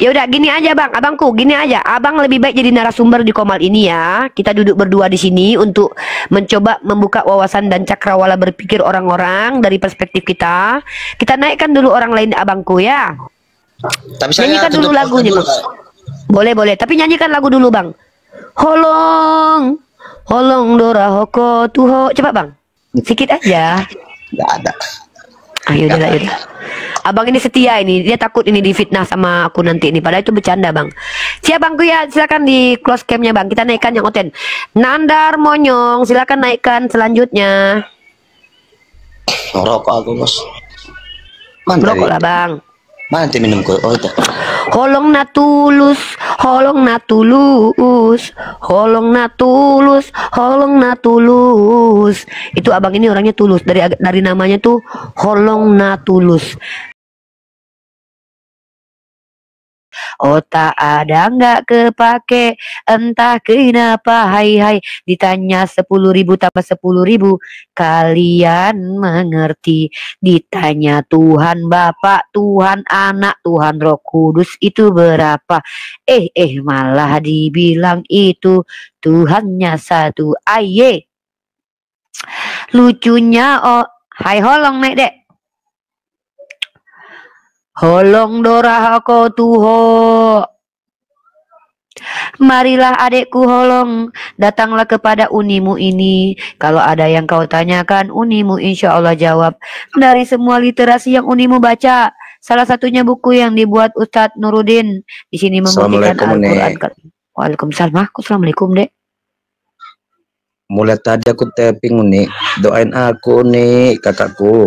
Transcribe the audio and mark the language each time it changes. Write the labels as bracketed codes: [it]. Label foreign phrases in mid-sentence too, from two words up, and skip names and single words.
[id] Ya udah gini aja bang, abangku, gini aja. Abang lebih baik jadi narasumber di Komal ini ya. Kita duduk berdua di sini untuk mencoba membuka wawasan dan cakrawala berpikir orang-orang dari perspektif kita. Kita naikkan dulu orang lain abangku ya. Tapi saya nyanyikan dulu lagunya bang. Boleh, tapi nyanyikan lagu dulu bang. [bbc] Holong, holong dora hoko tuho. [id] Coba bang, sedikit aja. Nggak ada. Ayo udah. Abang ini setia ini, dia takut ini difitnah sama aku nanti ini. Padahal itu bercanda bang. Siap bangku ya, silakan di close camnya bang. Kita naikkan yang oten. Nandar Monyong, silakan naikkan selanjutnya. Ngerokok aku bos. Merokok lah bang. Mana nanti minum kok? Oh itu. [bbc] Holong na tulus, holong na tulus, holong na tulus, holong na tulus. [id] Itu abang ini orangnya tulus, dari namanya tuh [bbc] holong na tulus. [id] Otak ada nggak kepake, entah kenapa hai. Ditanya 10.000 tambah 10.000, kalian mengerti. Ditanya Tuhan Bapa, Tuhan Anak, Tuhan Roh Kudus itu berapa? Malah dibilang itu Tuhannya satu. Aye. Lucunya, oh, hai holong naik dek. [bbc] Holong dorah ko tuho. [id] Marilah adekku holong, datanglah kepada unimu ini. Kalau ada yang kau tanyakan, unimu [ar] إن شاء الله [id] jawab. Dari semua literasi yang unimu baca, salah satunya buku yang dibuat Ustadz Nuruddin. Di sini membuktikan Al-Quran. Waalaikumsalam. Assalamualaikum dek. Mulai tadi aku tapping nih, doain aku nih kakakku.